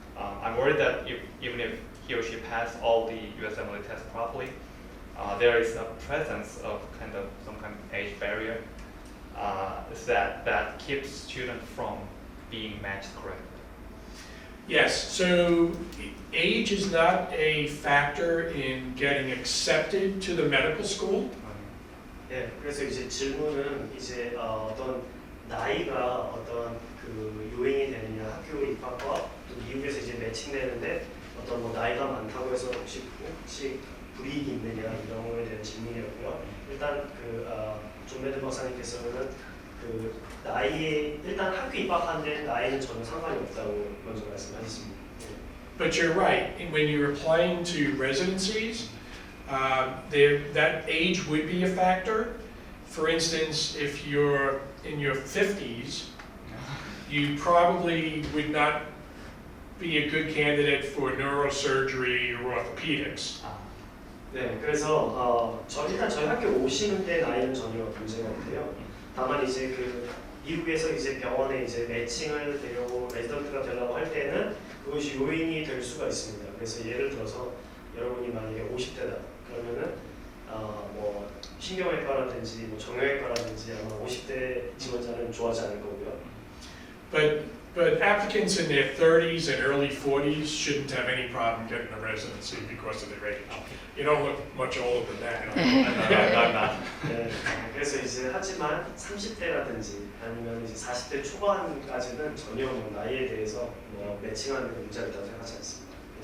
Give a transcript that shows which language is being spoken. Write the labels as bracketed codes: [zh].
[en] I'm worried that even if he or she passed all the USMLE tests properly, there is a presence of some kind of age barrier that keeps students from being matched correctly. Yes, so age is not a factor in getting accepted to the medical school. [ko] 네, 그래서 이제 질문은 이제 어떤 나이가 어떤 그 요인이 되느냐, 학교 입학과 또 미국에서 이제 매칭되는데 어떤 나이가 많다고 해서 혹시 불이익이 있느냐 이런 거에 대한 질문이었고요. 일단 존 매든 박사님께서는 그 나이에 일단 학교 입학한 데 나이는 전혀 상관이 없다고 먼저 말씀하셨습니다. [en] But you're right. When you're applying to residencies, that age would be a factor. For instance, if you're in your 50s, you probably would not be a good candidate for neurosurgery or orthopedics. [ko] 네, 그래서 일단 저희 학교 오시는 데 나이는 전혀 문제가 없고요. 다만 이제 그 미국에서 이제 병원에 이제 매칭을 되려고 레지던트가 되려고 할 때는 그것이 요인이 될 수가 있습니다. 그래서 예를 들어서 여러분이 만약에 50대다 그러면은 뭐 신경외과라든지 뭐 정형외과라든지 아마 50대 지원자는 좋아하지 않을 거고요. [en] But applicants in their 30s and early 40s shouldn't have any problem getting a residency because of their age. You don't look much older than that. I'm not. [ko] 네, 그래서 이제 하지만 30대라든지 아니면 이제 40대 초반까지는 전혀 뭐 나이에 대해서 뭐 매칭하는 게 문제가 있다고 생각하지 않습니다.